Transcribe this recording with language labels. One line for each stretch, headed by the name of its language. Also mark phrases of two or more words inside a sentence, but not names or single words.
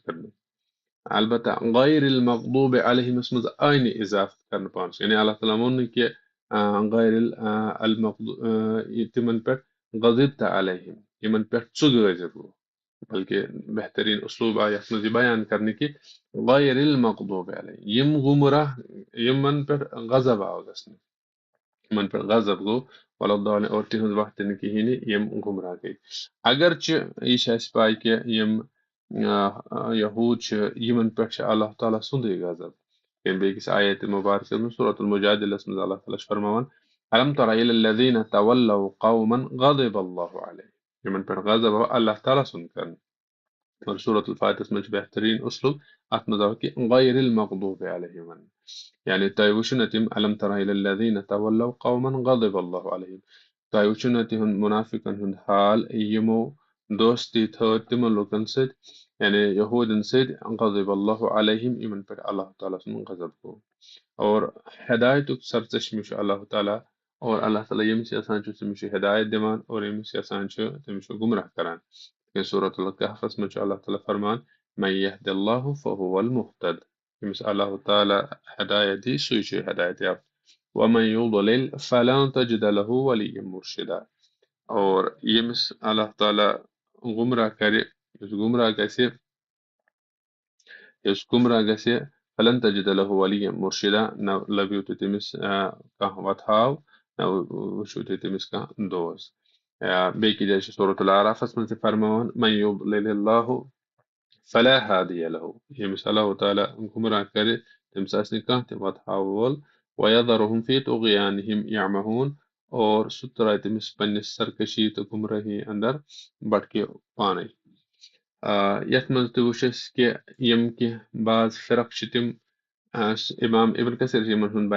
Kashmiri: کٔرمٕژ البتہ
Arabic: غیر المغضوب
Kashmiri: علیہمس منٛز آیہِ نہٕ اِضافت کرنہٕ پانس یعنی اللہ تعالیٰ ووٚن نہٕ کہِ غیر المغضوب تِمن پٮ۪ٹھ
Arabic: غضبت علیہم
Kashmiri: یِمن پٮ۪ٹھ ژٕ غٲضب گوٚو بلکہِ بہتریٖن اُسلوٗب آو یتھ منٛز یہِ بیان کرنہٕ کہِ
Arabic: غیر المغضوب علیہم
Kashmiri: یِم گُمراہ یِمن پٮ۪ٹھ غضب آو گژھنہٕ یِمن پٮ۪ٹھ غضب گوٚو وَلَضالِیٖن اور تِہنٛز وَتھ تہِ نہٕ کِہیٖنۍ نہٕ یِم گُمراہ گٔے اگرچہِ یہِ چھِ اَسہِ پاے کہِ یِم یہوٗد چھِ یِمن پٮ۪ٹھ چھُ اللہ تعالیٰ سُنٛدُے غضب بیٚکِس آیتِ مُبارکس منٛز سورۃ المجادلس منٛز اللہ تعالیٰ چھُ فرماوان
Arabic: الم تر إلى الذين تولوا قوما غضب الله عليهم
Kashmiri: یِمن پٮ۪ٹھ غضب آو اللہ تعالیٰ سُنٛد کرنہٕ اور سورۃ الفاتحس منٛز چھُ بہتریٖن اُسلوٗب اَتھ منٛز آو کہِ
Arabic: غیر المغضوب علیہم
Kashmiri: یعنی تۄہہِ وٕچھِو نہ تِم
Arabic: الم تر إلى الذين تولوا قوما غضب الله عليهم
Kashmiri: تۄہہِ وٕچھِو نہ تِہُنٛد مُنافِقن ہُنٛد حال یِمو دوستی تھٲو تِمن لُکن سۭتۍ یعنی یہوٗدٮ۪ن سۭتۍ
Arabic: غضب الله علیہم
Kashmiri: یِمن پٮ۪ٹھ اللہ تعالیٰ سُنٛد غضب گوٚو اور ہدایتُک سرچشمہ چھُ اللہ تعالیٰ اور اللہ تعالیٰ ییٚمِس یژھان چھُ تٔمِس چھُ ہدایت دِوان اور ییٚمِس یژھان چھُ تٔمِس چھُ گمراہ کران سورۃ الکہفس منٛز چھُ اللہ تعالیٰ فرمان
Arabic: من یہد اللہ فہو المہتد
Kashmiri: ییٚمِس اللہ تعالیٰ ہدایت دی سُے چھُ ہدایت یافتہ
Arabic: ومن یضلل فلن تجد له ولیا مرشدا
Kashmiri: اور ییٚمِس اللہ تعالیٰ گمراہ کرِ یُس گمراہ گژھِ
Arabic: فلن تجد له ولیا مرشدا
Kashmiri: نہ لبیو تُہۍ تٔمِس کانٛہہ وتھاو نہ وٕچھِو تُہۍ تٔمِس کانٛہہ دوس بیٚکہِ جایہِ چھِ سورۃ الاعرافس منٛز تہِ فرماوان
Arabic: من یضلل اللہ فلا هادی له
Kashmiri: ییٚمِس اللہ تعالیٰ گمراہ کرِ تٔمِس آسہِ نہٕ کانٛہہ تہِ وتھاو وول
Arabic: ویذرهم فی طغیانہم یعمہون
Kashmiri: اور سُہ ترٛایہِ تٔمِس پننِس سرکشی تہٕ گمرٲہی اندر بٹکہِ پانے یتھ منٛز تہِ وٕچھ أسۍ کہِ یِم کینٛہہ بعض فرق چھِ تِم امام ابن کثیر چھِ یِمن ہُنٛد